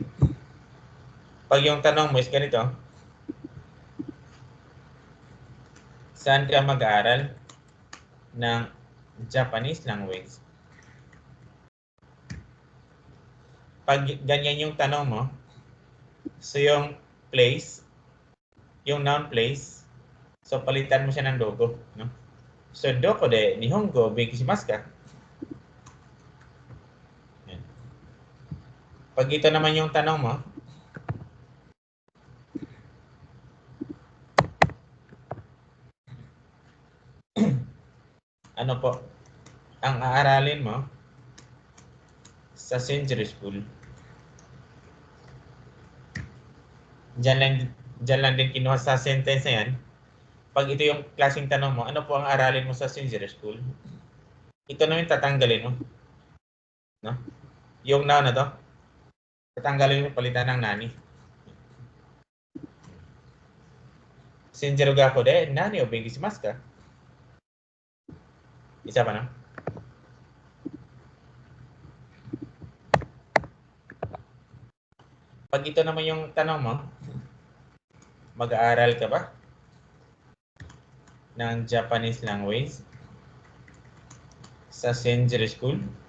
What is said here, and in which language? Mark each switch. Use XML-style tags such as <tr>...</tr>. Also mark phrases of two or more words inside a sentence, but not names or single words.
<tl>Pag yung tanong mo is ganito, saan ka mag-aaral ng</tl> <en>Japanese language?</en> <tl>Pag ganyan yung tanong mo, so yung place, yung</tl> <en>noun place,</en> <tl>so palitan mo siya ng dogo. No? So,</tl> <ja>どこで日本語勉強しますか?</ja> <tl>Pag ito naman yung tanong mo, ano po ang aaralin mo sa Shinjiro School? Diyan lang din kinuha sa sentence na yan. Pag ito yung klaseng tanong mo, ano po ang aralin mo sa Shinjiro School? Ito na yung tatanggalin mo. No? Yung noun na to, tatanggalin mo, palitan ng nani.</tl> <ja>Shinjiro 学校で何を勉強しますか?</ja> <tl>Isa pa na? Pag ito naman yung tanong mo, mag-aaral ka ba ng</tl> <en>Japanese language</en> <tl>sa Shinjiro School?</tl>